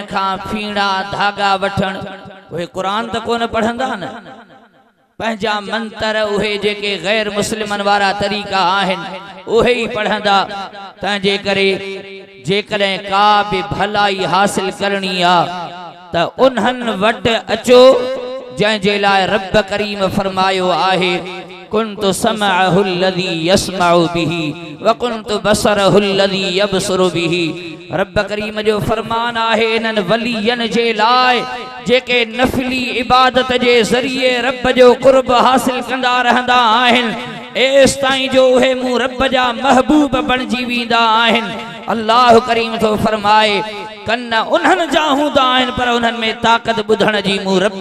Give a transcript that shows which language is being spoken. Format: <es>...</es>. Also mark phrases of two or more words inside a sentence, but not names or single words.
<sd>खां फीणा धागा वठण उहे कुरान त कोन पढ़ंदा न पंहिंजा मंतर उहे जेके गैर मुस्लिमन वारा तरीक़ा आहिन उहे ही पढ़ंदा तंहिंजे करे जेकॾहिं का बि भलाई हासिल करणी आ त उन्हनि वटि अचो जंहिंजे लाइ रब करीम फरमायो आहे</sd> <ar>كنت سمعه الذي يسمع به وكنت بصره الذي يبصر به.</ar> <sd>रब करीम जो फरमान आहे इन्हनि वलियन जे लाइ जेके नफली इबादत जे ज़रिए रब जो कुर्ब हासिल कंदा रहंदा आहिन एस ताईं जो उहे मूं रब जा महबूब बणजी वेंदा आहिन। अल्लाह करीम तो फरमाए कन उन्हनि जा हूंदा आहिन पर उन्हनि में ताक़त ॿुधण जी मूं रब</sd>